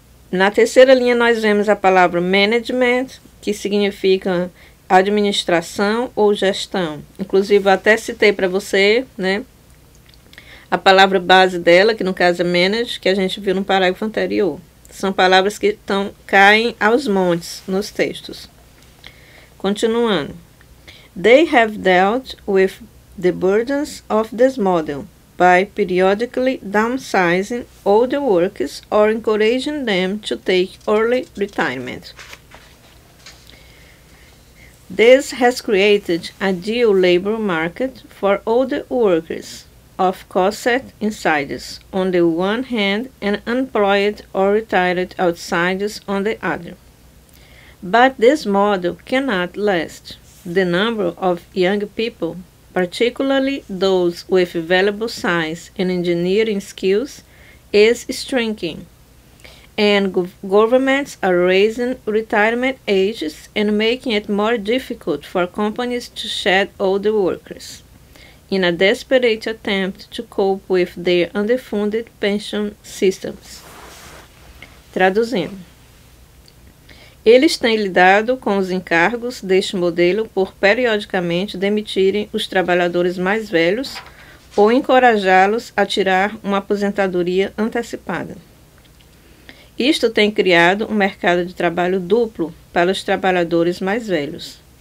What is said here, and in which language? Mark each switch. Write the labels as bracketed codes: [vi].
[pt] Na terceira linha nós vemos a palavra management, que significa administração ou gestão. Inclusive, eu até citei para você, né, a palavra base dela, que no caso é manage, que a gente viu no parágrafo anterior. São palavras que caem aos montes nos textos. Continuando. [en] They have dealt with the burdens of this model by periodically downsizing older workers or encouraging them to take early retirement. This has created a dual labor market for older workers of corset insiders on the one hand and unemployed or retired outsiders on the other. But this model cannot last. The number of young people, particularly those with valuable science and engineering skills, is shrinking, and governments are raising retirement ages and making it more difficult for companies to shed older workers in a desperate attempt to cope with their underfunded pension systems. [pt] Traduzindo. Eles têm lidado com os encargos deste modelo por periodicamente demitirem os trabalhadores mais velhos ou encorajá-los a tirar uma aposentadoria antecipada. Isto tem criado um mercado de trabalho duplo para os trabalhadores mais velhos.